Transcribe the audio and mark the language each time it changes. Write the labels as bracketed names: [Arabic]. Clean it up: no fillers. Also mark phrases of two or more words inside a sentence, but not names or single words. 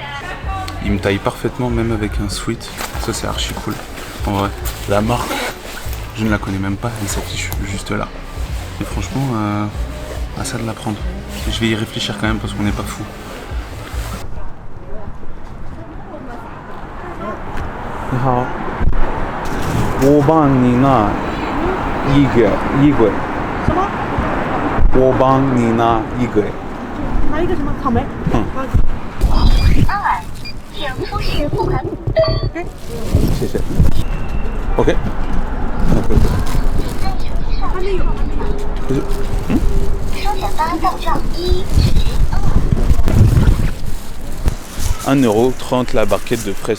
[French] Il me taille parfaitement même avec un sweat, ça c'est archi cool. En vrai, la marque, je ne la connais même pas, elle s'affiche juste là. Et franchement, à ça de la prendre. Je vais y réfléchir quand même parce qu'on n'est pas fou. [Chinese] 你好. 我帮你拿一个衣柜。什么？我帮你拿一个。拿一个什么草莓？请出示付款。谢谢。OK。还没有。收钱单到账 [French] 1,30 € la barquette de fraises.